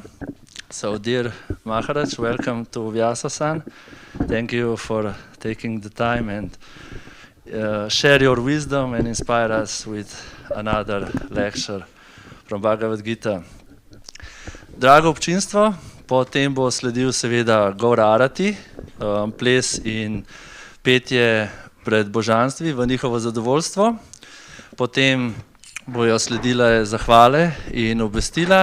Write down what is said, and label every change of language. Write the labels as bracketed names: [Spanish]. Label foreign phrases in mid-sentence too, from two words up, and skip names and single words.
[English] So, dear Maharaj, welcome to Vyasa-san. Thank you for taking the time and share your wisdom and inspire us with another lecture from Bhagavad Gita. [Slovenian] Drago občinstvo, potem bo sledil seveda Gaura Arati, ples in petje pred božanstvi v njihovo zadovoljstvo. Potem bojo sledile zahvale in obvestila.